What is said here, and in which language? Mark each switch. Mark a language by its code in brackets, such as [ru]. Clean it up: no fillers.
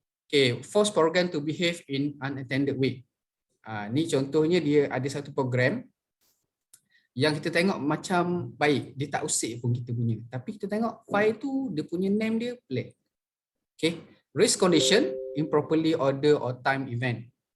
[en] Okay, force program to behave in unintended way. [ms] Ni contohnya dia ada satu program yang kita tengok macam baik, dia tak usik pun kita punya. Tapi kita tengok file tu, dia punya name dia pelik. [en] Okay, risk condition, improperly order or time event.